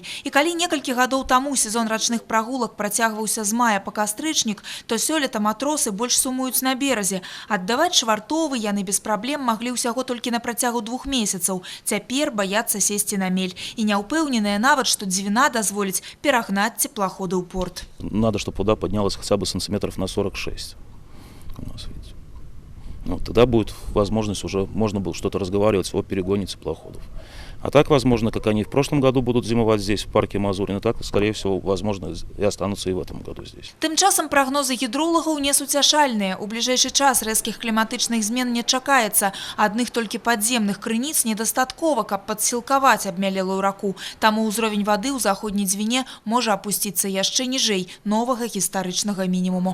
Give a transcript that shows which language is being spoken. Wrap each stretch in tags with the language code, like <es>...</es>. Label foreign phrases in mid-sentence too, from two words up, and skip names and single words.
<be>І калі некалькі гадоў таму сезон рачных прагулак працягваўся з мая па кастрычнік, то сёлета матросы больш сумуюць на беразе. Аддаваць швартовы яны без праблем маглі ўсяго толькі на працягу 2 месяцаў. Цяпер баяцца сесці на мель. І не ўпэўненыя нават, што Дзвіна дазволіць перагнаць цеплаходы ў порт.</be> <ru>Надо, чтобы вода поднялась хотя бы сантиметров на 46. У нас, видите. Тогда будет возможность уже, можно было что-то разговаривать о перегоне теплоходов. А так, возможно, как они в прошлом году будут зимовать здесь, в парке Мазурина, так, скорее всего, возможно, и останутся и в этом году здесь.</ru> <be>Тым часам прагнозы гідролагаў не суцяшальныя. У бліжэйшы час рэзкіх кліматычных змен не чакаецца. Адных толькі падземных крыніц недастаткова, каб падсілкаваць абмялелую раку. Таму ўзровень вады ў заходняй Дзвіне можа апусціцца яшчэ ніжэй новага гістарычнага мінімуму.</be>